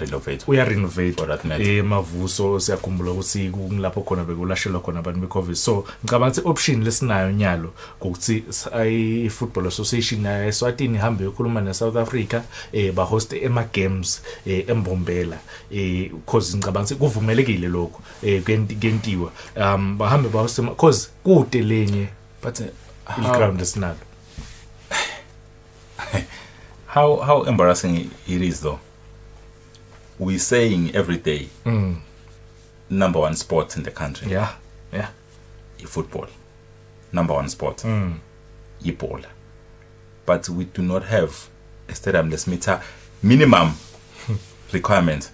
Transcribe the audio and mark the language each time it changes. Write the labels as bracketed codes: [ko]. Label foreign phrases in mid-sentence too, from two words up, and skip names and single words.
[ss] uya renovate mavuso siyakhumbula ukuthi kulapho khona bekulashelwa khona abantu beCovid so ngicabanga ukuthi option lesinayo nyalo ukuthi i Football Association ya Eswatini ihambe yokhuluma na South Africa ba host ema games embombela cause ngicabanga ukuthi kuvumelekile lokho kentiwa bahambe ba host cause kude lenye [en] but [ss] ground lesinalo [en] how embarrassing it is though. We saying every day number one sport in the country football, number one sport ball, but we do not have a stadium let's meet minimum requirement.